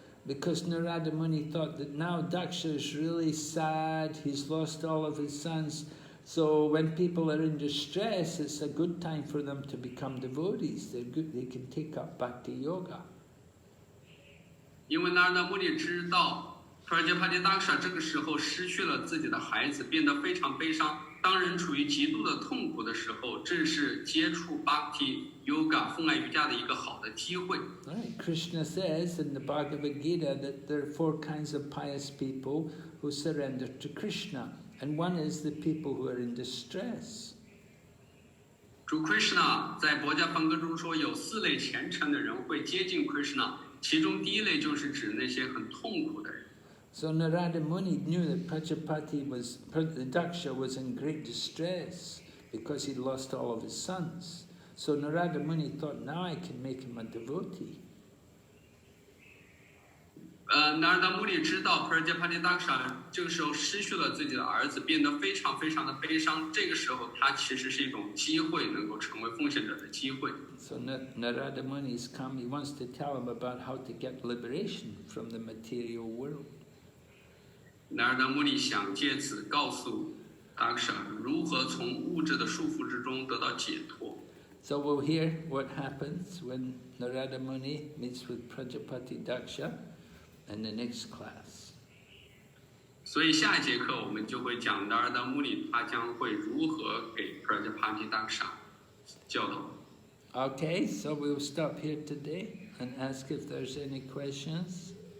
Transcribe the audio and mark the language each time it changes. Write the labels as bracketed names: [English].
[English] Because Nārada Muni thought that now Daksha is really sad, he's lost all of his sons, so when people are in distress, it's a good time for them to become devotees. They're good, they can take up bhakti yoga. [Chinese] 因为 Nārada Muni 知道 Prajāpati Dakṣa 这个时候失去了自己的孩子，变得非常悲伤。当人处于极度的痛苦的时候，这是接触 bhakti yoga 风爱瑜伽的一个好的机会。 [English] Right. Krishna says in the Bhagavad Gita that there are 4 kinds of pious people who surrender to Krishna, and one is the people who are in distress. [Chinese] 主 Krishna 在《般若经》中说，有4类虔诚的人会接近 Krishna， 其中第一类就是指那些很痛苦的人。 [English] So Nārada Muni knew that Daksha was in great distress because he'd lost all of his sons. So Nārada Muni thought, now I can make him a devotee. [Chinese] Nārada Muni 知道 Prajāpati Dakṣa 这个时候失去了自己的儿子，变得非常非常的悲伤。这个时候，他其实是一种机会，能够成为奉献者的机会。 [English] So Nārada Muni has come. He wants to tell him about how to get liberation from the material world. [Chinese] Nārada Muni 想借此告诉 Dakṣa 如何从物质的束缚之中得到解脱。 [English] So we'll hear what happens when Nārada Muni meets with Prajāpati Dakṣa in the next class. [Chinese] 所以下一节课我们就会讲 Nārada Muni 他将会如何给 Prajāpati Dakṣa 教导。 [English] Okay, so we'll stop here today and ask if there's any questions.